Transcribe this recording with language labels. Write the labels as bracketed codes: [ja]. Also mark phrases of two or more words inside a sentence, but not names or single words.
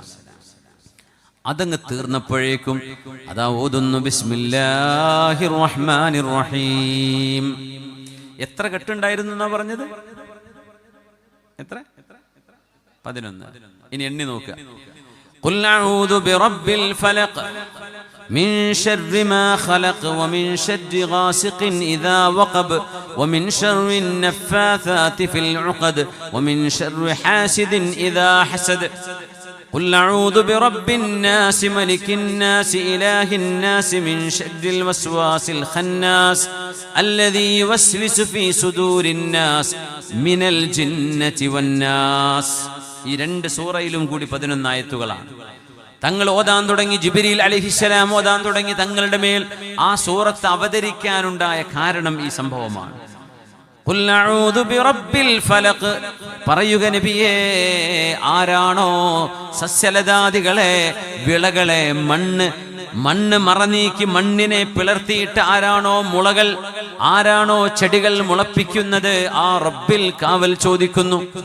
[ml] അതങ്ങ് തീർന്നപ്പോഴേക്കും അതാ ഓതുന്നു, [ar] بسم الله الرحمن الرحيم. [ml] എത്ര കെട്ടുണ്ടായിരുന്നു എന്നാ പറഞ്ഞത്? എത്ര? 11. ഇനി എണ്ണി നോക്കുക. [ar] قل أعوذ برب الفلق من شر ما خلق ومن شر غاسق إذا وقب ومن شر النفاثات في العقد ومن شر حاسد إذا حسد قل أعوذ برب الناس ملك الناس إله الناس من شر الوسواس الخناس الذي يوسوس في صدور الناس من الجنة والناس. [ml] ഈ രണ്ട് സൂറയിലും കൂടി 11 ആയത്തുകളാണ്. തങ്ങൾ ഓതാൻ തുടങ്ങി, ജിബ്രീൽ അലൈഹിസ്സലാം ഓതാൻ തുടങ്ങി തങ്ങളുടെ മേൽ ആ സൂറത്ത് അവതരിക്കാനുണ്ടായ കാരണം ഈ സംഭവമാണ്. [ar] قل أعوذ برب الفلق, [ml] പറയുക നബിയേ, ആരാണോ സസ്യലതാദികളെ, വിളകളെ, മണ്ണ് മറനീക്കി മണ്ണിനെ പിളർത്തിയിട്ട് ആരാണോ മുളകൾ, ആരാണോ ചെടികൾ മുളപ്പിക്കുന്നത്, ആ റബ്ബിൽ കാവൽ ചോദിക്കുന്നു.